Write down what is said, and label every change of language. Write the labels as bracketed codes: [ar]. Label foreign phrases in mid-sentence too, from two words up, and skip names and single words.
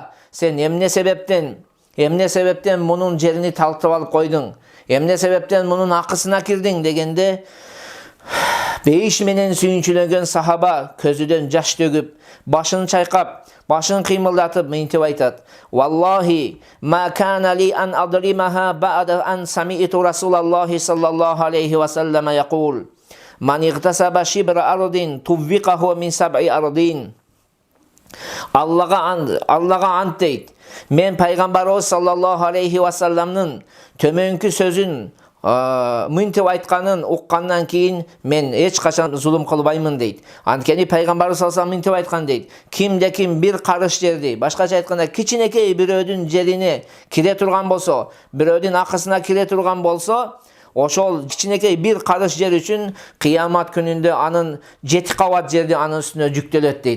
[ky] Сен эмне себептен мунун жерини тартып алып койдуң? Эмне себептен мунун акысына кирдиң дегенде, бейиш менен сүйүнчүлөгөн сахаба көзүдөн жаш төгүп, башын чайкап, башын кыймылдатып мынтип айтат: [ar] "والله ما كان لي أن أظلمها بعد أن سمعت رسول الله صلى الله عليه وسلم يقول من اغتصب شبر أرض طوقه من سبع أرضين." [ky] Аллага ант дейт: "Мен пайгамбарыбыз [ar] صلى الله عليه وسلم [ky] төмөнкү сөзүн мынтип айтканын уккандан кийин мен эч качан зулум кылбаймын" дейт. Анткени пайгамбарыбыз [ar] صلى الله عليه وسلم [ky] мынтип айткан дейт: "Кимде ким бир карыш жерди, башкача айтканда кичинекей бирөөдүн жерине кире турган болсо, бирөөдүн акысына кире турган болсо, ошол кичинекей бир карыш жер үчүн кыямат күнүндө анын 7 кабат жерди анын үстүнө жүктөлөт" дейт.